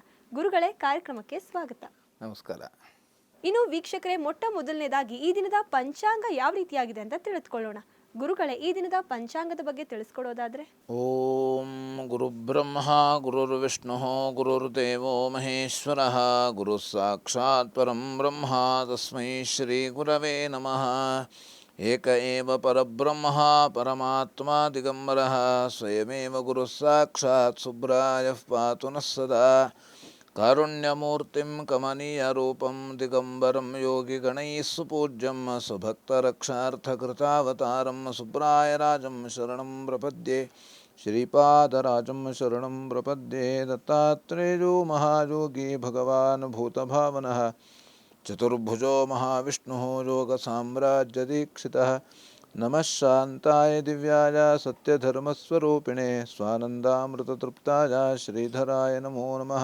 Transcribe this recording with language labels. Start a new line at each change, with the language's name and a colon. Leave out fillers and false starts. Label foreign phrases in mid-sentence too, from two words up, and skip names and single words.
Kannada: ಗುರುಗಳೇ, ಕಾರ್ಯಕ್ರಮಕ್ಕೆ ಸ್ವಾಗತ. ನಮಸ್ಕಾರ. ಇನ್ನು ವೀಕ್ಷಕರೇ, ಮೊಟ್ಟ ಮೊದಲನೇದಾಗಿ ಈ ದಿನದ ಪಂಚಾಂಗ ಯಾವ ರೀತಿಯಾಗಿದೆ ಅಂತ ತಿಳಿದುಕೊಳ್ಳೋಣ. ಗುರುಗಳೇ, ಈ ದಿನದ ಪಂಚಾಂಗದ ಬಗ್ಗೆ ತಿಳಿಸ್ಕೊಡೋದಾದ್ರೆ?
Sanskrit: ಓಂ ಗುರುಬ್ರಹ್ಮ ಗುರುರ್ವಿಷ್ಣು ಗುರುರ್ದೇವೋ ಮಹೇಶ್ವರ ಗುರು ಸಾಕ್ಷಾತ್ ಪರಂ ಬ್ರಹ್ಮ ತಸ್ಮೈ ಶ್ರೀ ಗುರವೇ ನಮಃ. ಏಕ ಏವ ಪರಬ್ರಹ್ಮ ಪರಮಾತ್ಮ ದಿಗಂಬರಃ ಸ್ವಯಮೇವ ಗುರು ಸಾಕ್ಷಾತ್ ಸುಬ್ರಾಯಃ ಪಾತು ನಃ ಸದಾ. ಕಾರುಣ್ಯಮೂರ್ತಿಂ ಕಮನೀಯ ರೂಪಂ ದಿಗಂಬರಂ ಯೋಗಿ ಗಣೈಃ ಸುಪೂಜ್ಯಂ ಸ್ವಭಕ್ತರಕ್ಷಾರ್ಥಕೃತಾವತಾರಂ ಸುಬ್ರಾಯರಾಜಂ ಶರಣಂ ಪ್ರಪದ್ಯೆ. ಶ್ರೀಪಾದರಾಜಂ ಶರಣಂ ಪ್ರಪದ್ಯೆ. ದತ್ತಾತ್ರೇಯೋ ಮಹಾಯೋಗಿ ಭಗವಾನ್ ಭೂತಭಾವನಃ ಚತುರ್ಭುಜೋ ಮಹಾವಿಷ್ಣುಃ ಯೋಗಸಾಮ್ರಾಜ್ಯದೀಕ್ಷಿತಃ. ನಮಃ ಶಾಂತಾಯ ದಿವ್ಯಾಯ ಸತ್ಯಧರ್ಮಸ್ವರೂಪಿಣೆ ಸ್ವಾನಂದಾಮೃತತೃಪ್ತಾಯ ಶ್ರೀಧರಾಯ ನಮೋ ನಮಃ.